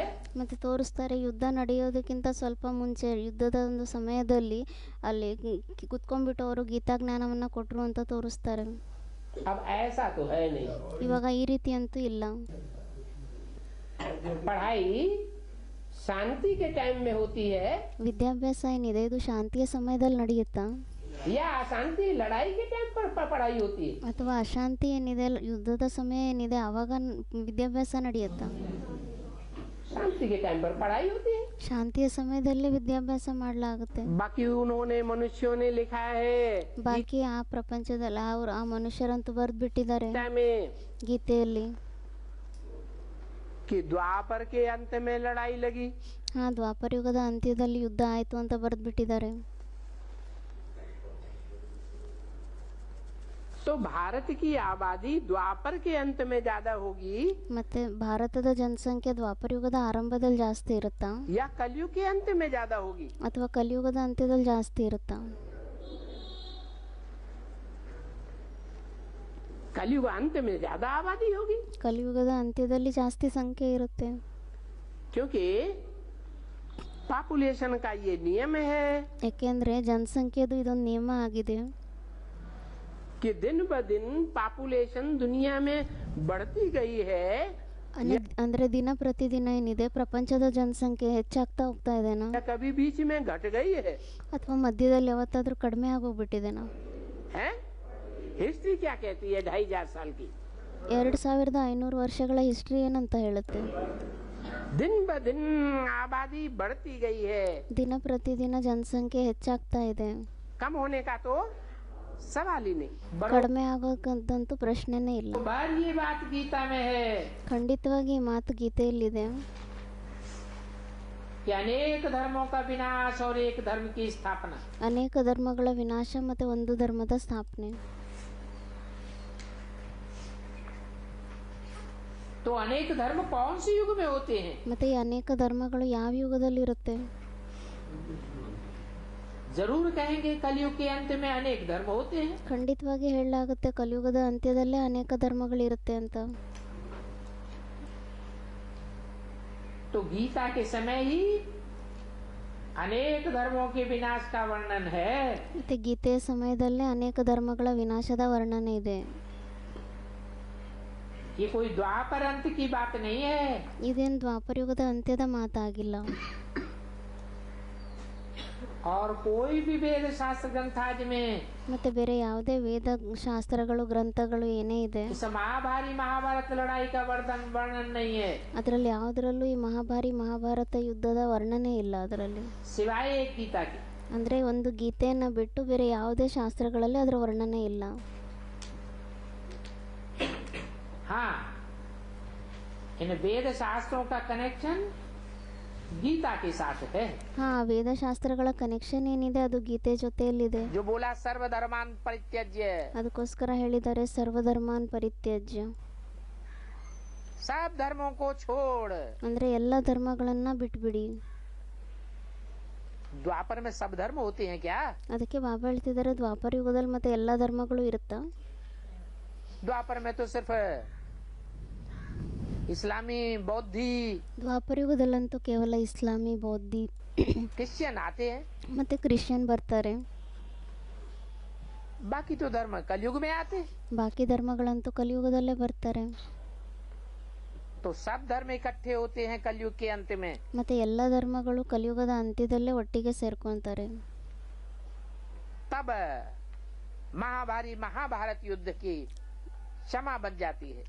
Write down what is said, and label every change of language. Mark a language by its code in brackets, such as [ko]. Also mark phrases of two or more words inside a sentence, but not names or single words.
[kn] ಮತ್ತು ತೋರಿಸ್ತಾರೆ ಯುದ್ಧ ನಡೆಯೋದಕ್ಕಿಂತ ಸ್ವಲ್ಪ ಮುಂಚೆ ಯುದ್ಧದ ಒಂದು ಸಮಯದಲ್ಲಿ ಅಲ್ಲಿ ಕುತ್ಕೊಂಡ್ಬಿಟ್ಟು ಅವರು ಗೀತಾ ಜ್ಞಾನವನ್ನು ಕೊಟ್ಟರು ಅಂತ ತೋರಿಸ್ತಾರೆ. [hi] अब ऐसा तो है नहीं। [kn] ಇವಾಗ ಈ ರೀತಿ ಅಂತೂ ಇಲ್ಲ. [hi] पढ़ाई शांति के टाइम में होती है [kn] ವಿದ್ಯಾಭ್ಯಾಸ ಏನಿದೆ ಇದು ಶಾಂತಿಯ ಸಮಯದಲ್ಲಿ ನಡೆಯುತ್ತಾ, [hi] या अशांति लड़ाई के टाइम पर पढ़ाई होती है? [kn] ಅಥವಾ ಅಶಾಂತಿ ಏನಿದೆ ಯುದ್ಧದ ಸಮಯ ಏನಿದೆ ಆವಾಗ ವಿದ್ಯಾಭ್ಯಾಸ ನಡೆಯುತ್ತಾ? [hi] शांति के टाइम पर पढ़ाई होती है। [kn] ಶಾಂತಿಯ ಸಮಯದಲ್ಲಿ ವಿದ್ಯಾಭ್ಯಾಸ ಮಾಡಲಾಗುತ್ತೆ. [hi] बाकी उन्होंने मनुष्यों ने लिखा है [kn] ಬಾಕಿ ಆ ಪ್ರಪಂಚದಲ್ಲಿ ಆ ಮನುಷ್ಯರಂತೂ ಬರೆದು ಬಿಟ್ಟಿದ್ದಾರೆ [hi] गीता में [kn] ಗೀತೆಯಲ್ಲಿ. [hi] कि द्वापर के अंत में लड़ाई लगी। [kn] ಹಾಂ, ದ್ವಾಪರ ಯುಗದ ಅಂತ್ಯದಲ್ಲಿ ಯುದ್ಧ ಆಯಿತು ಅಂತ ಬರೆದು ಬಿಟ್ಟಿದ್ದಾರೆ. [hi] तो भारत की आबादी द्वापर के अंत में ज्यादा होगी [kn] ಮತ್ತೆ ಭಾರತದ ಜನಸಂಖ್ಯೆ ದ್ವಾಪರ ಯುಗದ ಆರಂಭದಲ್ಲಿ ಜಾಸ್ತಿ ಇರುತ್ತಾ [hi] या कलयुग के अंत में ज्यादा होगी? [kn] ಅಥವಾ ಕಲಿಯುಗದ ಅಂತ್ಯದಲ್ಲಿ ಜಾಸ್ತಿ ಇರುತ್ತಾ? [hi] कलयुग अंत में ज्यादा आबादी होगी, [kn] ಕಲಿಯುಗದ ಅಂತ್ಯದಲ್ಲಿ ಜಾಸ್ತಿ ಸಂಖ್ಯೆ ಇರುತ್ತೆ. [hi] क्योंकि पॉपुलेशन का ये नियम है। [kn] ಯಾಕೆಂದರೆ ಜನಸಂಖ್ಯೆದು ಇದೊಂದು ನಿಯಮ ಆಗಿದೆ. [hi] कि दिन ब दिन पॉपुलेशन दुनिया में बढ़ती गई है, [kn] ಅಂದರೆ ದಿನ ಪ್ರತಿದಿನ ಏನಿದೆ ಪ್ರಪಂಚದ ಜನಸಂಖ್ಯೆ ಹೆಚ್ಚಾಗ್ತಾ ಹೋಗ್ತಾ ಇದೆನಾ, [hi] या कभी बीच में घट गई है? [kn] ಅಥವಾ ಮಧ್ಯದಲ್ಲಿ ಯಾವತ್ತಾದ್ರೂ ಕಡಿಮೆ ಆಗೋಗ್ಬಿಟ್ಟಿದೆನಾ? [hi] हैं? हिस्ट्री क्या कहती है 2500 साल की? [kn] 2500 ವರ್ಷಗಳ ಹಿಸ್ಟ್ರಿ ಏನಂತ ಹೇಳುತ್ತೆ? [hi] दिन ब दिन आबादी बढ़ती गई है, [kn] ದಿನ ಪ್ರತಿದಿನ ಜನಸಂಖ್ಯೆ ಹೆಚ್ಚಾಗ್ತಾ ಇದೆ. [hi] कम होने का तो सवाल ही नहीं. [kn] ಕಡಿಮೆ ಆಗೋಕ್ಕಂತೂ ಪ್ರಶ್ನೆನೇ ಇಲ್ಲ. [hi] बार ये बात गीता में है [kn] ಖಂಡಿತವಾಗಿ ಈ ಮಾತು ಗೀತೆಯಲ್ಲಿದೆ. [hi] कि अनेक धर्मों का विनाश और एक धर्म की स्थापना. [kn] ಅನೇಕ ಧರ್ಮಗಳ ವಿನಾಶ ಮತ್ತೆ ಒಂದು ಧರ್ಮದ ಸ್ಥಾಪನೆ. [hi] तो अनेक धर्म कौन से युग में होते हैं? [kn] ಮತ್ತೆ ಈ ಅನೇಕ ಧರ್ಮಗಳು ಯಾವ ಯುಗದಲ್ಲಿ ಇರುತ್ತೆ? [hi] जरूर कहेंगे कलयुग के अंत में अनेक धर्म होते हैं. [kn] ಖಂಡಿತವಾಗಿ ಹೇಳಲಾಗುತ್ತೆ ಕಲಿಯುಗದ ಅಂತ್ಯದಲ್ಲೇ ಅನೇಕ ಧರ್ಮಗಳಿರುತ್ತೆ ಅಂತ. [hi] तो गीता के समय ही अनेक धर्मों के विनाश का वर्णन है. [kn] ಮತ್ತೆ ಗೀತೆಯ ಸಮಯದಲ್ಲೇ ಅನೇಕ ಧರ್ಮಗಳ ವಿನಾಶದ ವರ್ಣನೆ ಇದೆ. [hi] ये कोई द्वापर अंत की बात नहीं है. [kn] ಇದೇನು ದ್ವಾಪರಯುಗದ ಅಂತ್ಯದ ಮಾತಾಗಿಲ್ಲ. [hi] और कोई भी वेद शास्त्र ग्रंथाज में [kn] ಮತ್ತೆ ಬೇರೆ ಯಾವುದೇ ವೇದ ಶಾಸ್ತ್ರಗಳು ಗ್ರಂಥಗಳು ಏನೇ ಇದೆ [hi] इस महाभारी महाभारत लड़ाई का वर्णन नहीं है, [kn] ಅದರಲ್ಲಿ ಯಾವುದರಲ್ಲೂ ಈ ಮಹಾಭಾರಿ ಮಹಾಭಾರತ ಯುದ್ಧದ ವರ್ಣನೆ ಇಲ್ಲ ಅದರಲ್ಲಿ. [hi] सिवाय एक गीता की. [kn] ಅಂದರೆ ಒಂದು ಗೀತೆಯನ್ನ ಬಿಟ್ಟು ಬೇರೆ ಯಾವುದೇ ಶಾಸ್ತ್ರಗಳಲ್ಲಿ ಅದರ ವರ್ಣನೆ ಇಲ್ಲ. [hi] हाँ, इन वेद शास्त्रों का कनेक्शन गीता के साथ है. [kn] ಹಾ, ವೇದಶಾಸ್ತ್ರಗಳ ಕನೆಕ್ಷನ್ ಏನಿದೆ ಅದು ಗೀತೆ ಜೊತೆಯಲ್ಲಿದೆ. [hi] जो बोला [sa] सर्वधर्मान् परित्यज्य, [kn] ಅದಕ್ಕೋಸ್ಕರ ಹೇಳಿದ್ದಾರೆ [sa] सर्वधर्मान् परित्यज्य. [hi] सब धर्मों को छोड़. [kn] ಅಂದ್ರೆ ಎಲ್ಲ ಧರ್ಮಗಳನ್ನ ಬಿಟ್ಬಿಡಿ. [hi] द्वापर में सब धर्म होते हैं क्या? [kn] ಅದಕ್ಕೆ ಬಾಬಾ ಹೇಳ್ತಿದ್ದಾರೆ ದ್ವಾಪರ ಯುಗದಲ್ಲಿ ಮತ್ತೆ ಎಲ್ಲ ಧರ್ಮಗಳು ಇರುತ್ತಾ? [hi] द्वापर में तो सिर्फ इस्लामी बौद्धि [kn] ದ್ವಾಪರ ಯುಗದಲ್ಲಂತೂ ಕೇವಲ ಇಸ್ಲಾಮಿ ಬೌದ್ಧಿ [hi] क्रिश्चियन आते हैं, [kn] ಮತ್ತೆ ಕ್ರಿಶ್ಚಿಯನ್ ಬರ್ತಾರೆ. [hi] बाकी तो धर्म कलयुग में आते. [kn] ಬಾಕಿ ಧರ್ಮಗಳಂತೂ ಕಲಿಯುಗದಲ್ಲೇ ಬರ್ತಾರೆ. [hi] तो सब धर्म इकट्ठे होते हैं कलयुग के अंत में. [kn] ಮತ್ತೆ ಎಲ್ಲ ಧರ್ಮಗಳು ಕಲಿಯುಗದ ಅಂತ್ಯದಲ್ಲೇ ಒಟ್ಟಿಗೆ ಸೇರ್ಕೊಂತಾರೆ. [hi] तब महाभारी महाभारत युद्ध की क्षमा बन जाती है.